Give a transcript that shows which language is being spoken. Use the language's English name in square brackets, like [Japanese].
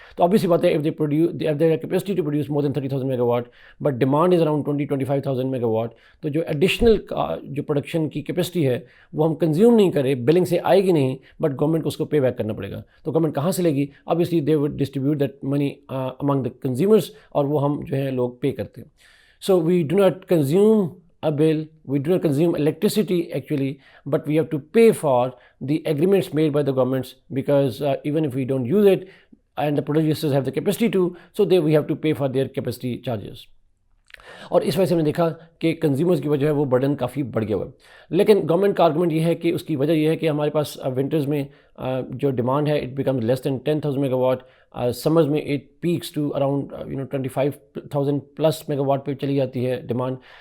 [Urdu] تو obviously بات ہے [English] if they have capacity to produce more than 30,000 [Urdu] mega what [English] but demand is around 25,000 [Urdu] mega what, تو جو additional جو پروڈکشن کی کیپیسٹی ہے وہ ہم کنزیوم نہیں کرے، بلنگ سے آئے گی نہیں، بٹ گورنمنٹ کو اس کو پے بیک کرنا پڑے گا. تو گورنمنٹ کہاں سے لے گی؟ [English] obviously they would distribute that money among the consumers، [Urdu] اور وہ ہم جو ہے لوگ پے کرتے ہیں. [English] So we do not consume a bill, we do not consume electricity actually, but we have to pay for the agreements made by the governments, because even if we don't use it and the producers have the capacity to, so we have to pay for their capacity charges. [Urdu] اور اس وجہ سے ہم نے دیکھا کہ consumers کی وجہ ہے وہ برڈن کافی بڑھ گیا ہوا ہے. لیکن گورنمنٹ کا آرگومنٹ یہ ہے کہ اس کی وجہ یہ ہے کہ ہمارے پاس ونٹرز میں جو ڈیمانڈ ہے [English] it becomes less than [Urdu] 10,000 mega what, summers میں [English] it peaks to around [Urdu] 25,000 plus mega what پہ چلی جاتی ہے ڈیمانڈ.